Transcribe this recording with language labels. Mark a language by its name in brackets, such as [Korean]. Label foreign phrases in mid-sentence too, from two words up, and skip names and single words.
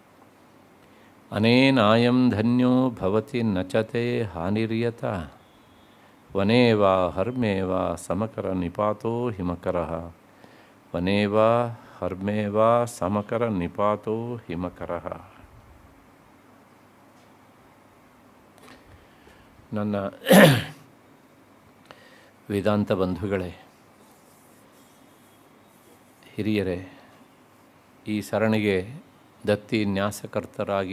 [Sanskrit] ಅನೇನಾಯಂ ಧನ್ಯೋ ಭವತಿ ನಚತೆ ಹಾನಿರ್ಯತ ವನೇ ವಾ ಹರ್ಮೇ ವಾ ಸಮಕರ ನಿಪಾತೋ ಹಿಮಕರಃ ವನೇ ವಾ ಹರ್ಮೇ ವಾ ಸಮಕರ ನಿಪಾತೋ ಹಿಮಕರಃ. [Kannada] ನನ್ನ ವೇದಾಂತ ಬಂಧುಗಳೇ, ಹಿರಿಯರೇ, ಈ ಸರಣಿಗೆ ದತ್ತಿ ನ್ಯಾಸಕರ್ತರಾಗಿ